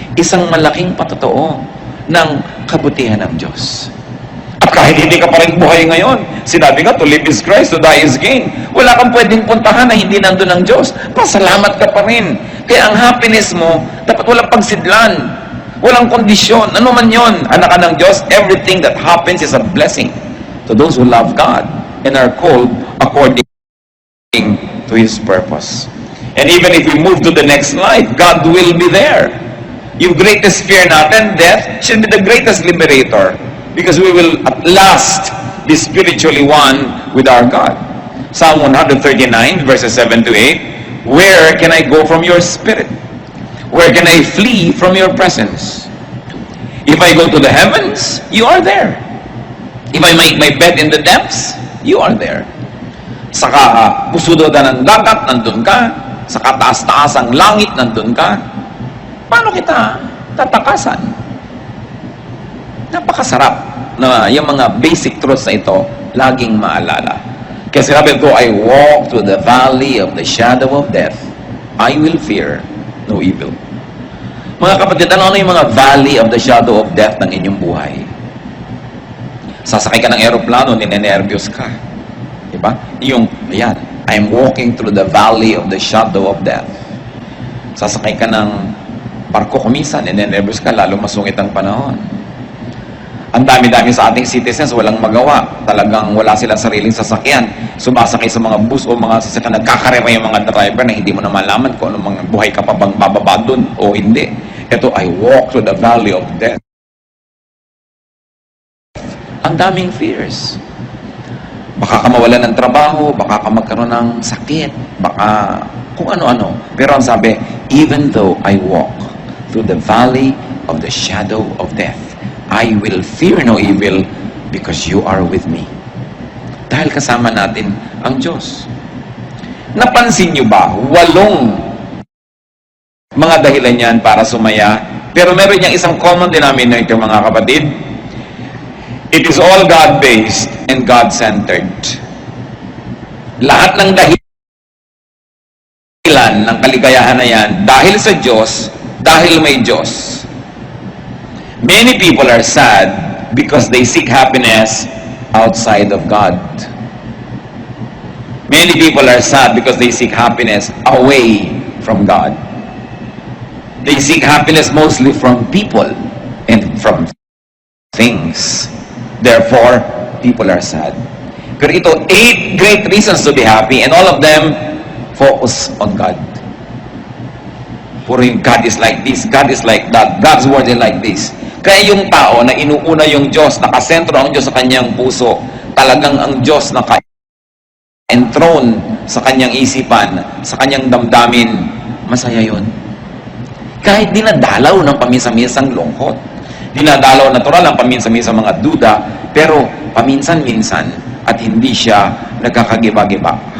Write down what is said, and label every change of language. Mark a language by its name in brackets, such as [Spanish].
[Filipino] Isang malaking patotoo ng kabutihan ng Diyos. At kahit hindi ka pa rin buhay ngayon, sinabi nga, [English] to live is Christ, to die is gain. [Filipino] Wala kang pwedeng puntahan na hindi nandun ng Diyos. Pasalamat ka pa rin. Kaya ang happiness mo, dapat walang pagsidlan. Walang kondisyon. Ano man yon, anak ka ng Diyos, [English] everything that happens is a blessing to those who love God and are called according to His purpose. And even if we move to the next life, God will be there. Yung greatest fear natin, death, should be the greatest liberator. Because we will at last be spiritually one with our God. Psalm 139 verses 7 to 8, Where can I go from your spirit? Where can I flee from your presence? If I go to the heavens, you are there. If I make my bed in the depths, you are there. [Filipino] Sa pusudodan ng dagat, nandun ka. Sa kataas-taas ang langit, nandun ka. Paano kita tatakasan? Napakasarap na yung mga [English] basic truths [Filipino] na ito laging maalala. Kaya sinabi ko, [English] I walk through the valley of the shadow of death, I will fear no evil. [Filipino] Mga kapatid, ano yung mga [English] valley of the shadow of death [Filipino] ng inyong buhay? Sasakay ka ng aeroplano, ninenervyos ka. Diba? Yung, ayan, [English] I'm walking through the valley of the shadow of death. [Filipino] Sasakay ka ng barko kumisan, ninenervyos ka, lalo masungit ang panahon. Ang dami-dami sa ating citizens, walang magawa. Talagang wala silang sariling sasakyan. Sumasakay sa mga bus o mga sasakyan. Nagkakarera yung mga driver na hindi mo na malaman kung anong mga buhay ka pa bang bababa dun o hindi. Ito, [English] I walk through the valley of death. [Filipino] Ang daming fears. Baka ka mawalan ng trabaho, baka ka magkaroon ng sakit, baka kung ano-ano. Pero ang sabi, [English] even though I walk through the valley of the shadow of death, I will fear no evil because you are with me. [Filipino] Dahil kasama natin ang Diyos. Napansin nyo ba, 8 mga dahilan yan para sumaya, pero meron niyang isang [English] common denominator [Filipino] mga kapatid. [English] It is all God-based and God-centered. [Filipino] Lahat ng dahilan ng kaligayahan na yan, dahil sa Diyos, dahil may Diyos. [English] Many people are sad because they seek happiness outside of God. Many people are sad because they seek happiness away from God. They seek happiness mostly from people and from things. Therefore, people are sad. [Filipino] Pero ito, [English] 8 great reasons to be happy, and all of them focus on God. [Filipino] Puro yung [English] God is like this, God is like that, God's word is like this. [Filipino] Kaya yung tao na inuuna yung Diyos, nakasentro ang Diyos sa kanyang puso, talagang ang Diyos naka-enthroned sa kanyang isipan, sa kanyang damdamin, masaya yun. Kahit dinadalaw ng paminsan-minsang lungkot, dinadalaw natural ang paminsan-minsang mga duda, pero paminsan-minsan at hindi siya nagkakagiba-giba.